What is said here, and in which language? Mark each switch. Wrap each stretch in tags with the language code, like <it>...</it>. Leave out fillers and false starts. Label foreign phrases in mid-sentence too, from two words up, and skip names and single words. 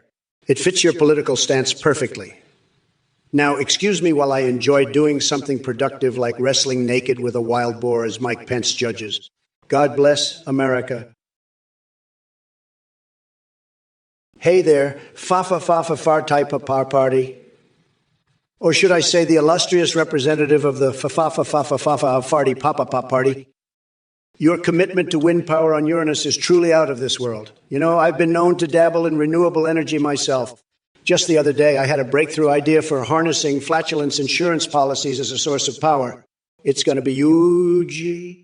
<en>It fits your political stance perfectly. Now, excuse me while I enjoy doing something productive like wrestling naked with a wild boar as Mike Pence judges. God bless America. Hey there, fa-fa-fa-fa-far type of party. Or should I say the illustrious representative of the fa-fa-fa-fa-fa-farty papa-pop party? Your commitment to wind power on Uranus is truly out of this world. You know, I've been known to dabble in renewable energy myself. Just the other day, I had a breakthrough idea for harnessing flatulence insurance policies as a source of power. It's going to be huge.</en>